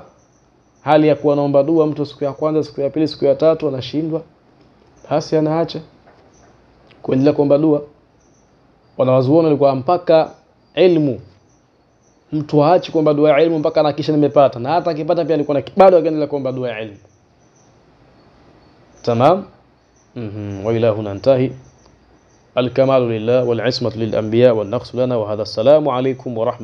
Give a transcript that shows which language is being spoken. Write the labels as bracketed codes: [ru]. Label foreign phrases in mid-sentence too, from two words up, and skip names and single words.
[sw] Hali ya kuwa naomba dua mtu siku ya kwanza, siku ya pili, siku ya tatu anashindwa, basi anaacha kuendelea kuomba dua. Wanawazuoni walikuwa mpaka ilmu mtu aache kuomba dua ya ilmu mpaka anakisha nimepata, na hata akipata pia alikuwa bado akaendelea kuomba dua ya ilmu. [ar] تمام. وإلى هنا انتهى. الكمال لله والعصمة للأنبياء والنقص لنا وهذا. السلام عليكم ورحمة الله